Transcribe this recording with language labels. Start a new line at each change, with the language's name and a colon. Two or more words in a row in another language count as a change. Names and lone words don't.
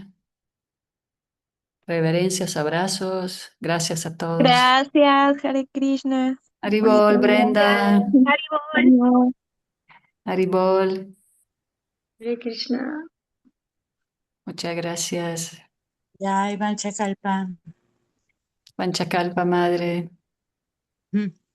Spanish: Reverencias, abrazos, gracias a todos. Gracias, Hare Krishna. Bonito Haribol, día. Brenda, Adiós. Haribol, Hare Krishna. muchas gracias. Jai Vanchakalpa. Panchacalpa, madre. Mm.